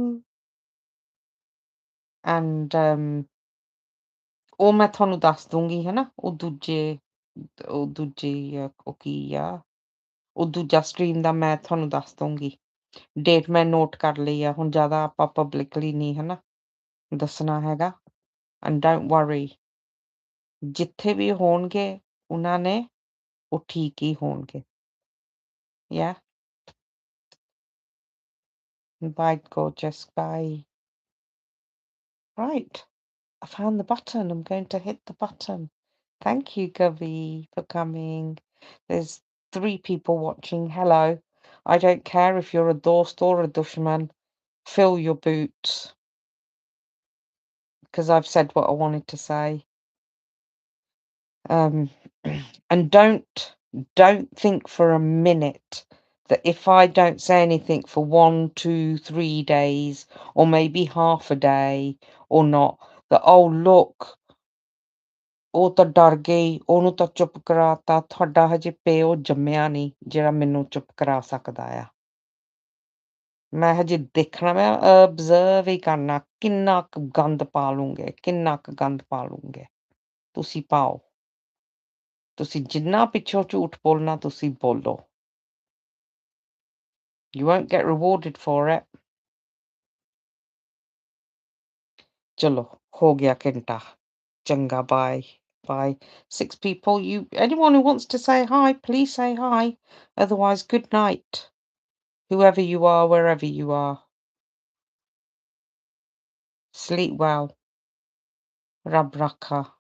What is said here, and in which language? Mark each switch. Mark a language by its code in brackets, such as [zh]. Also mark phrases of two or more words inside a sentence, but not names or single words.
[pa] And ਉਹ ਮੈਂ ਤੁਹਾਨੂੰ ਦੱਸ ਦੂੰਗੀ ਹੈ ਨਾ ਉਹ ਦੂਜੇ ਉਹ ਕੀ ਆ ਉਹ ਦੂਜਾ ਸਟ੍ਰੀਮ ਦਾ ਮੈਂ ਤੁਹਾਨੂੰ ਦੱਸ ਦੂੰਗੀ. ਡੇਟ ਮੈਂ ਨੋਟ ਕਰ ਲਈ ਆ ਹੁਣ ਜ਼ਿਆਦਾ ਆਪਾਂ ਪਬਲਿਕਲੀ ਨਹੀਂ ਹੈ ਨਾ ਦੱਸਣਾ ਹੈਗਾ. [en] And don't worry, [pa] ਜਿੱਥੇ ਵੀ ਹੋਣਗੇ ਉਹਨਾਂ ਨੇ ਉਹ ਠੀਕ ਹੀ ਹੋਣਗੇ. [en] Yeah? Bye, gorgeous. Bye. Right. I found the button. I'm going to hit the button. Thank you, Gavi, for coming. There's 3 people watching. Hello. I don't care if you're a dost or a dushman. Fill your boots. Because I've said what I wanted to say. And don't think for a minute that if I don't say anything for 1, 2, 3 days, or maybe half a day, or not, that oh look, [pa] ਉਹ ਤਾਂ ਡਰ ਗਈ ਉਹਨੂੰ ਤਾਂ ਚੁੱਪ ਕਰਾਤਾ ਤੁਹਾਡਾ ਹਜੇ ਪਿਓ ਜੰਮਿਆ ਨਹੀਂ ਜਿਹੜਾ ਮੈਨੂੰ ਚੁੱਪ ਕਰਾ ਸਕਦਾ ਆ. ਮੈਂ ਹਜੇ ਦੇਖਣਾ ਮੈਂ observe ਹੀ ਕਰਨਾ ਕਿੰਨਾ ਕੁ ਗੰਦ ਪਾ ਲੂੰਗੇ ਕਿੰਨਾ ਕੁ ਗੰਦ ਪਾ ਲੂੰਗੇ. ਤੁਸੀਂ ਪਾਓ. ਤੁਸੀਂ ਜਿੰਨਾ ਪਿੱਛੋਂ ਝੂਠ ਬੋਲਣਾ ਤੁਸੀਂ ਬੋਲੋ. [en] You won't get rewarded for it. [pa] ਚਲੋ ਹੋ ਗਿਆ ਘੰਟਾ. [en] ਚੰਗਾ bye. Bye. 6 people. Anyone who wants to say hi, please say hi. Otherwise, good night. Whoever you are, wherever you are. Sleep well. [pa] ਰੱਬ ਰਾਖਾ.